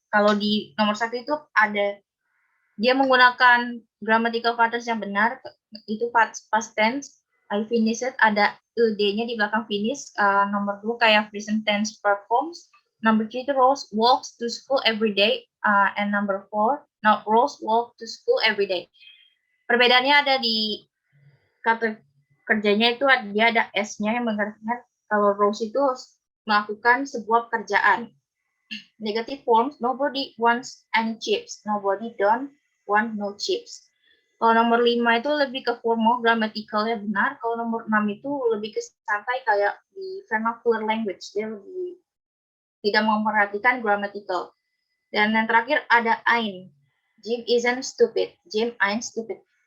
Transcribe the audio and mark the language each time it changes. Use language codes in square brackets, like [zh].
[id] Kalau di nomor 1 itu ada, dia menggunakan grammatical patterns yang benar, itu past tense. [en] I finished, [id] ada ed-nya di belakang finish. Nomor 2 kayak [en] present tense performs. Number 3 [id] itu [en] Rose walks to school every day. And number 4, no, Rose walks to school every day. [id] Perbedaannya ada di kata kerjanya itu dia ada S-nya yang mengatakan kalau Rose itu melakukan sebuah pekerjaan. [en] Negative forms, nobody wants any chips, nobody don't want no chips. [id] Kalau nomor 5 itu lebih ke formal, grammatical-nya benar. Kalau nomor 6 itu lebih ke santai kayak di vernacular language, dia lebih tidak memperhatikan grammatical. Dan yang terakhir ada Ain. [en] Jim isn't stupid, Jim ain't stupid.